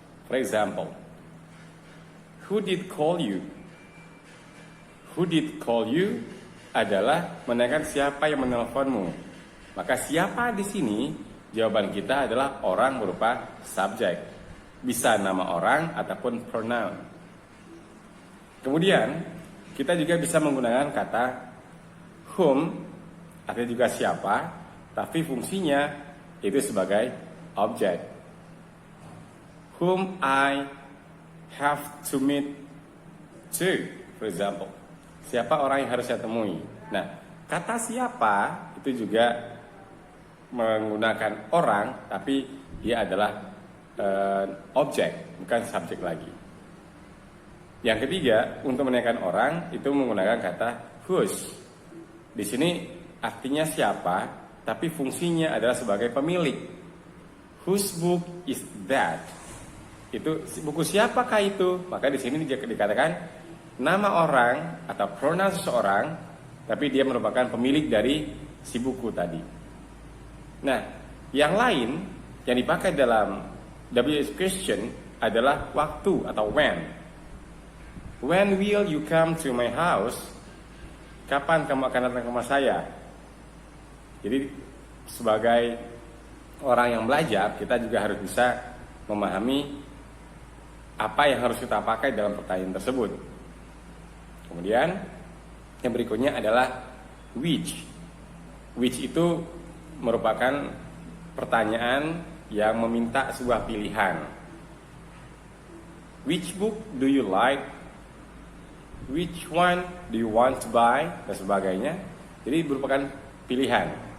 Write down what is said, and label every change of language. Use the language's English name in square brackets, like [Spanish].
[English] For example, who did call you? Who did call you [Indonesian] adalah menanyakan siapa yang menelponmu. Maka siapa di sini, jawaban kita adalah orang berupa subjek. Bisa nama orang ataupun pronoun. Kemudian, kita juga bisa menggunakan kata whom, artinya juga siapa, tapi fungsinya itu sebagai objek. [English] Whom I have to meet to, for example. [Indonesian] Siapa orang yang harus saya temui. Nah, kata siapa itu juga menggunakan orang, tapi dia adalah objek, bukan subjek lagi. Yang ketiga, untuk menanyakan orang itu menggunakan kata whose. Di sini artinya siapa, tapi fungsinya adalah sebagai pemilik. [English] Whose book is that? [Indonesian] Itu buku siapakah itu? Maka di sini dikatakan nama orang atau pronoun seseorang, tapi dia merupakan pemilik dari si buku tadi. Nah, yang lain yang dipakai dalam WH question adalah waktu atau when. [English] When will you come to my house? [Indonesian] Kapan kamu akan datang ke rumah saya? Jadi sebagai orang yang belajar, kita juga harus bisa memahami apa yang harus kita pakai dalam pertanyaan tersebut. Kemudian yang berikutnya adalah which. Which itu merupakan pertanyaan yang meminta sebuah pilihan. [English] Which book do you like? Which one do you want to buy? [Indonesian] Dan sebagainya. Jadi merupakan pilihan.